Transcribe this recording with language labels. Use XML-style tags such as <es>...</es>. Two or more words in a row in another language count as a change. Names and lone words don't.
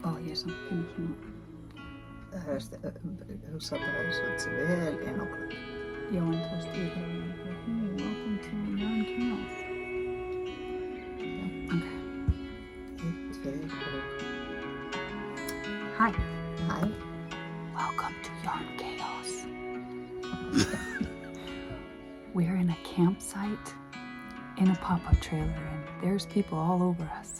<es>Esa, pienso</es> <is>Hugsa bara eins og þetta sé vel einangrað. Já, en þú veist, ég bara,</is> <en>welcome to Yarn Chaos. Okay.</en> <is>1, 2 og...</is> <en>Hi. Hi. Welcome to Yarn Chaos. We're in a campsite in a pop-up trailer, and there's people all over us.</en>